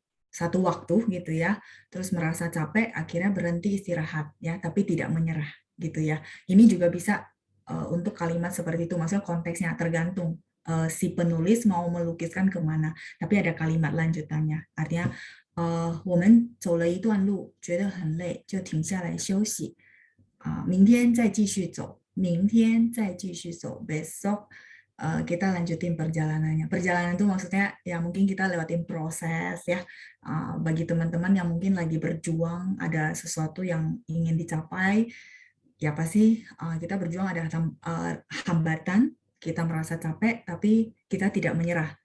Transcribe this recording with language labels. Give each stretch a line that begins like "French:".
Indonesian: satu waktu gitu ya, terus merasa capek, akhirnya berhenti istirahat ya, tapi tidak menyerah gitu ya. Ini juga bisa untuk kalimat seperti itu, maksudnya konteksnya tergantung si penulis mau melukiskan kemana, tapi ada kalimat lanjutannya, artinya
Chinese: 我们走了一段路，觉得很累，就停下来休息。明天再继续走，明天再继续走，
Indonesian: besok kita lanjutin perjalanannya. Perjalanan itu maksudnya ya mungkin kita lewatin proses ya. Bagi teman-teman yang mungkin lagi berjuang, ada sesuatu yang ingin dicapai, ya pasti kita berjuang ada hambatan, kita merasa capek, tapi kita tidak menyerah.